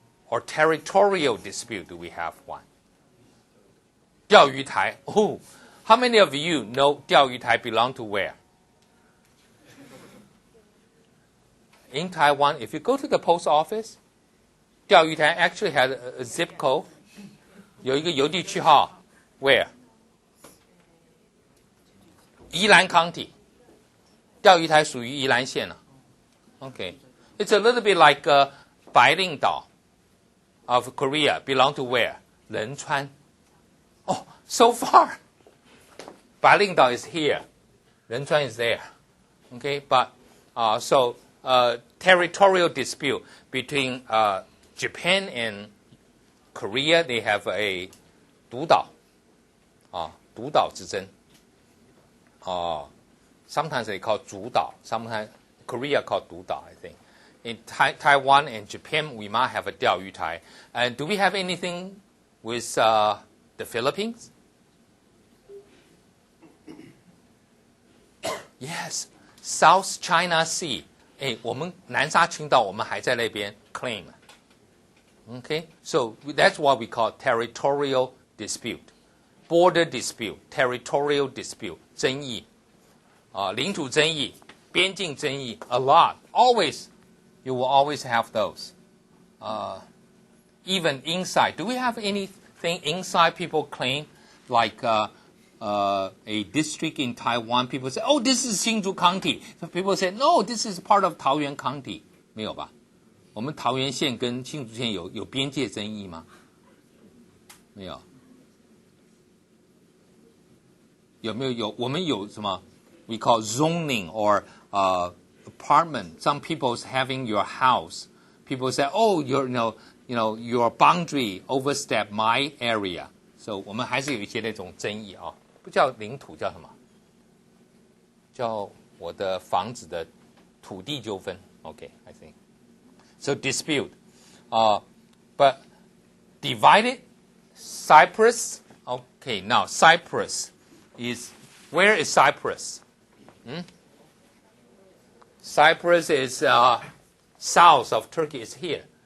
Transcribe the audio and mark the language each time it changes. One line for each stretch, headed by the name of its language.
English: Or territorial dispute, do we have one?
Chinese: 钓鱼台.
English: Oh, how many of you know 钓鱼台 belong to where? in Taiwan, if you go to the post office, 钓鱼台 actually has a zip code.
Chinese: 有一个邮递区号
English: where?
Chinese: 宜兰 County. 钓鱼台属于宜兰县了。Okay.
English: It's a little bit like 白令岛 of Korea belong to where? 仁川.Oh, so far. 白令岛 is here. 仁川 is there. Okay, but so territorial dispute between Japan and Korea, they have a 独岛之争。 Sometimes they call 主岛, sometimes Korea called 独岛, I think. In Taiwan and Japan, we might have a 钓鱼台. And do we have anything with the Philippines? Yes, South China Sea.
Chinese: 我们南沙群岛我们还在那边 claim.
English: Okay, so that's what we call territorial dispute, border dispute, territorial dispute,
Chinese: 争议，领土争议，边境争议
English: a lot. Always, you will always have those. Even inside, do we have anything inside people claim like a district in Taiwan? People say, oh, this is Hsinchu County. So people say, no, this is part of Taoyuan County.
Chinese: 没有吧？我们桃园县跟新竹县有边界争议吗？没有。有没有？有，我们有什么
English: ？We call zoning or apartment. Some people's having your house. People say, oh, your boundary overstep my area.
Chinese: So 我们还是有一些那种争议啊，不叫领土，叫什么？叫我的房子的土地纠纷。
English: Okay, I think. So dispute, but divided Cyprus. Okay, now Cyprus is, where is Cyprus? Cyprus is south of Turkey. It's here.